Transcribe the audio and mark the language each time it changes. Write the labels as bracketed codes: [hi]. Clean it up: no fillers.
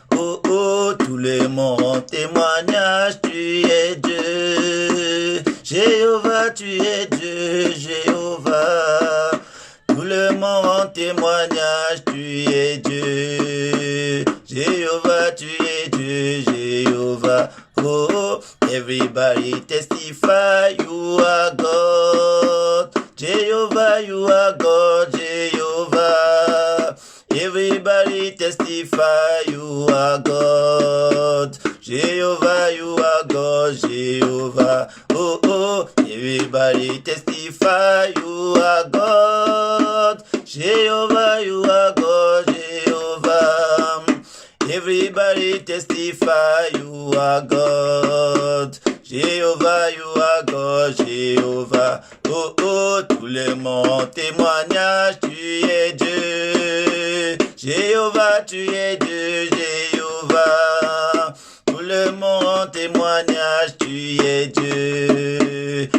[fr] Oh, oh, tout le monde en témoignage, tu es Dieu. Jéhovah, tu es Dieu, Jéhovah. Tout le monde en témoignage, tu es Dieu. Jéhovah, tu es Dieu, Jéhovah. [en] Oh, oh, everybody testify you are God. Jehovah, you are God, Jehovah. Everybody testify you are God. Jehovah, you are God, Jehovah. Oh, oh, everybody testify you are God. Jehovah, you are God, Jehovah. Everybody testify you are God. Jehovah, you are God, Jehovah. [fr] Oh, oh, tout le monde témoignage, tu es Dieu. Jéhovah, tu es Dieu, Jéhovah. Tout le monde témoignage, tu es Dieu.